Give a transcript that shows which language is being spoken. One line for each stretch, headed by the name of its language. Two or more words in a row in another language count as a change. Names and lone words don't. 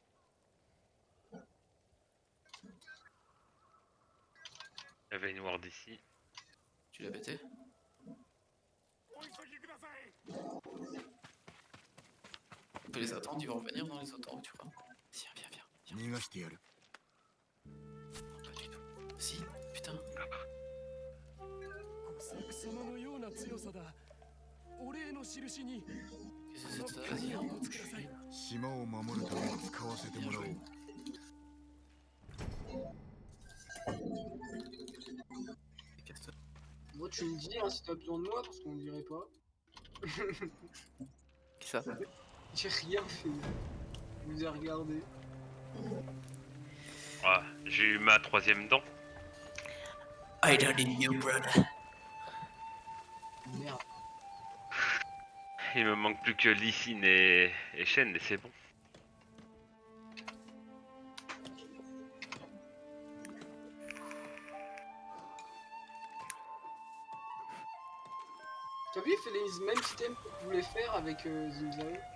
French: il y avait une ward ici. Tu l'as pété? On peut les attendre, ils vont revenir dans les autos, tu crois? Viens.
Japanese: 逃がしてやる
French: Non, pas du tout. Si, putain.
Japanese: 様のような強さだ。お礼の印に
French: Qu'est-ce que c'est que ça? Vas-y, hein.
Japanese: ください。島を守るために使わせてもらおう
French: Casse-toi. Moi, tu me dis hein, si t'as besoin de moi, parce qu'on dirait pas. Qui ça? J'ai rien fait. Je vous ai regardé. Ah, j'ai eu ma 3ème dent.
English: I don't need you, brother.
French: Merde. Il me manque plus que Lysine et Shen et c'est bon. T'as vu, il fait les mêmes systèmes que tu voulais faire avec Zimzao.